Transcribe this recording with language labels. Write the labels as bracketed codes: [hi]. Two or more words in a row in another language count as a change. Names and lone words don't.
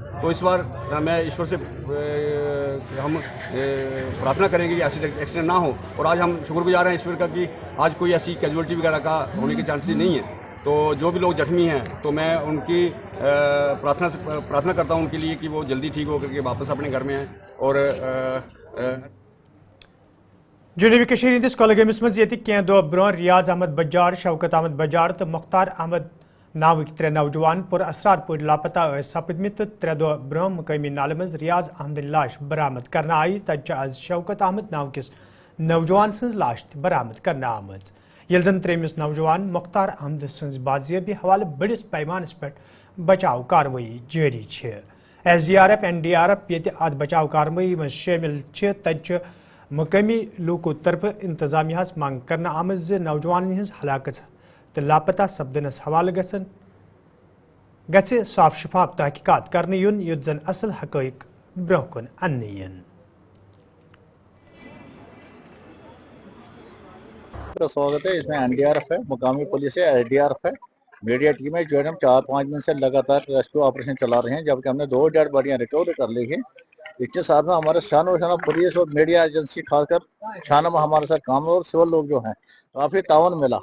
[hi] तो इस बार मैं ईश्वर से हम प्रार्थना करेंगे कि ऐसे एक्सीडेंट ना हो, और आज हम शुक्रगुजार हैं ईश्वर का कि आज कोई ऐसी कैजुअलिटी वगैरह का होने के चांसेस नहीं है। तो जो भी लोग जख्मी हैं, तो मैं उनकी प्रार्थना करता हूं उनके लिए कि वो जल्दी ठीक होकर के वापस अपने घर में आएँ। और [ks] जनूबी कश्मीर हंदिस कोलगमस मज कह दो ब्रोह रियाज अहमद बजाड़, शौकत अहमद बजाड़ तो मुख्तार अहमद नावक 3 नौजवान पुर असरार पे लापता सपदमित। तो 3 दह ब्रोह मुकामी नाले मज रियाज अहमद लाश बरामद करना आई। तत आज शौकत अहमद नाव किस नौजवान सज लाश बरामद करना आमज, ये जन 3मिस नौजवान मुख्तार अहमद सज बाजियाबी हवाले बड़िस पैमानस पे बचाव कार्रवाई [hi] जारी है। [ks] SDRF NDRF ये अत बचाव कार्रवाई मज शामिल। तत मुकामी लूको तरफ इंतजामिया मांग करना आमज नौजवान हज हलाकत तो लापता सपदनस हवाले गसे साफ शफाफ तहकीकात करने युन, युत जन असल हकैक ब्रोह कुन अन्ने यन। [hi] स्वागत है। इसमें NDRF है, मुकामी पुलिस है, SDRF है, [en] media team [hi] है, जो है हम 4-5 दिन से लगातार [en] rescue operation [hi] चला रहे हैं, जबकि हमने 2 [en] dead bodies [hi] रिकवर कर ली है। इसके साथ में हमारे शानो पुलिस और [en] media agency [hi] खासकर शानो में हमारे साथ काम और सिविल लोग जो हैं काफी तावन मिला।